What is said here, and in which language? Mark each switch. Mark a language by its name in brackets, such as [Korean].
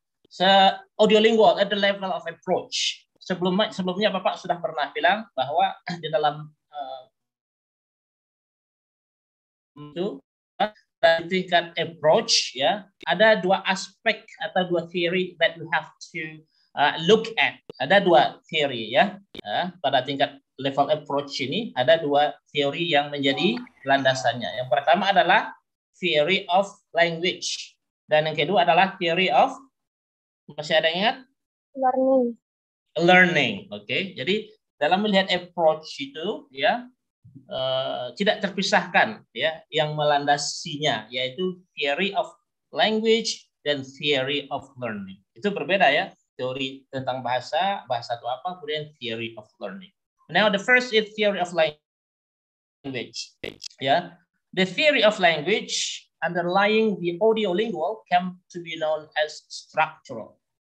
[English] So, audiolingual at the level of approach. [Indonesian] Sebelumnya Bapak sudah pernah bilang bahwa di dalam itu tingkat approach, ya, ada 2 aspek atau [English] 2 theory that we have to look at. [Indonesian] Ada 2 theory, ya. Pada tingkat level approach ini ada 2 teori yang menjadi landasannya. Yang pertama adalah theory of language, dan yang kedua adalah theory of, masih ada ingat? Learning. Oke. Jadi dalam melihat approach itu, ya, tidak terpisahkan, ya, yang melandasinya yaitu theory of language dan theory of learning. Itu berbeda, ya. Teori tentang bahasa itu apa, kemudian theory of learning. [English] Now the first is theory of language. Yeah, the theory of language underlying the audiolingual came to be known as structural.